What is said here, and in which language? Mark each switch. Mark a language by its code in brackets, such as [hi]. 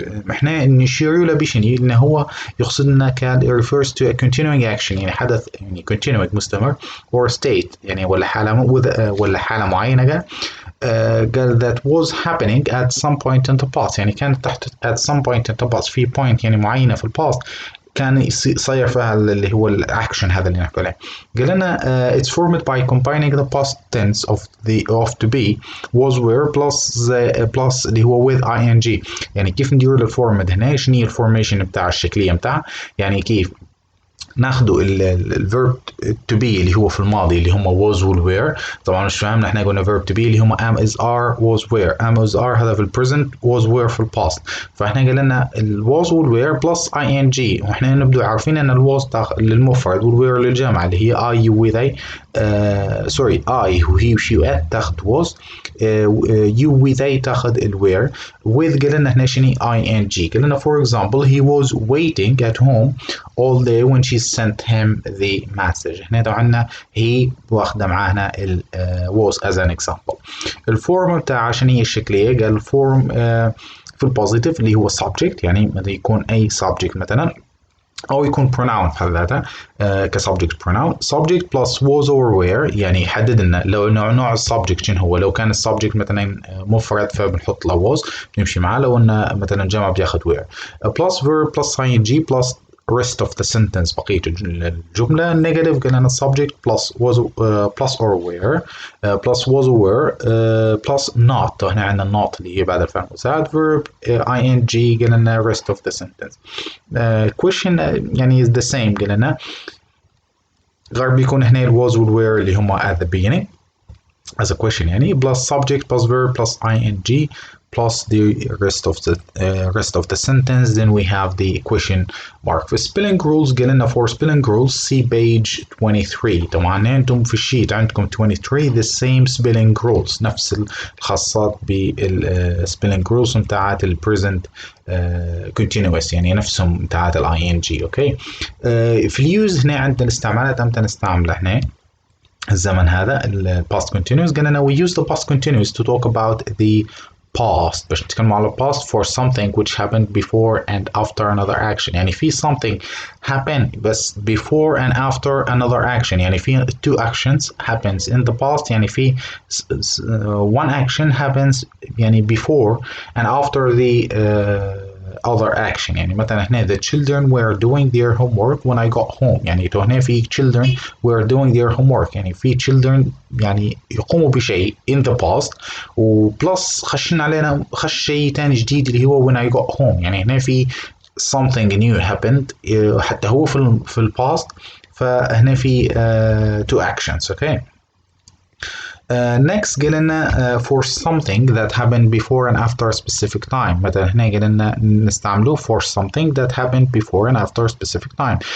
[ar] احنا نشير له بشنو انه هو يقصد لنا كان [en] refers to a continuing action يعني حدث يعني continuing مستمر or state [ar] يعني ولا حالة معينة قال [en] that was happening at some point in the past [ar] يعني كانت تحت [en] at some point in the past [ar] في point يعني معينة في الباست كان يصير فيها اللي هو الاكشن هذا اللي نحكي عليه. [en] قال لنا it's formed by combining the past tense of to be was were plus اللي هو with ing. [ar] يعني كيف ندير الفورمات هنا شنو هي الفورميشن بتاع الشكلية بتاعها يعني كيف ناخذوا الفيرب to be اللي هو في الماضي اللي هم was وال were. [en] طبعا مش فاهمنا احنا قلنا verb to be اللي هم am is are was were. [ar] am is are هذا في البريزنت was were في الباست فاحنا قال لنا ال was وال were plus ing واحنا نبدو عارفين ان ال was للمفرد وال were للجمع اللي هي [en] I you we they sorry [ar] I و he و she و it تاخذ was you we they تاخذ ال were with قال لنا هنا شنو ing. [en] قال لنا for example he was waiting at home all day when she sent him the message. [ar] هنا عندنا he واخده معانا ال was as an example. الفورم بتاعها شنو هي الشكلية قال الفورم في البوزيتيف اللي هو subject يعني متى يكون أي subject مثلا أو يكون pronoun بحد ذاتها كsubject pronoun. [en] subject plus was or were [ar] يعني يحدد لنا لو نوع السبجكت شنو هو. لو كان السبجكت مثلا مفرد فبنحط له was بنمشي معاه، لو انه مثلا جمع بياخذ were. [en] plus verb plus ing plus rest of the sentence بقية الجملة. negative قلنا subject plus was plus or were plus was or were plus not. [ar] هنا عندنا not اللي هي بعد الفعل المساعد. [en] verb ing قلنا rest of the sentence. question يعني is the same قلنا، غير بيكون هنا ال was وال were اللي هم at the beginning as a question يعني plus subject plus verb plus ing plus the rest of the sentence. Then we have the question mark. في spelling rules قلنا for spelling rules see page 23. [ar] طبعا انتم في الشيت عندكم 23 the same spelling rules، نفس الخاصات بال spelling rules متاعت ال present continuous يعني نفسهم متاعت ال ing. اوكي. في اليوز هنا عندنا الاستعمالات امتى نستعمله هنا الزمن هذا ال past continuous. [en] قلنا we use the past continuous to talk about the past [ar] باش نتكلم على [en] past for something which happened before and after another action. [ar] يعني في something happen [en] بس before and after another action، يعني في two actions happens in the past، يعني في one action happens يعني before and after the other action. يعني مثلا هنا the children were doing their homework when I got home. [ar] يعني تو هنا في [en] children were doing their homework [ar] يعني في children يعني يقوموا بشيء in the past، وبلس خش شيء تاني جديد اللي هو [en] when I got home. [ar] يعني هنا في [en] something new happened [ar] حتى هو في ال past، فهنا في two actions. [en] okay. next قلنا for something that happened before and after a specific time. مثلا هنا قلنا نستعمله for something that happened before and after a specific time.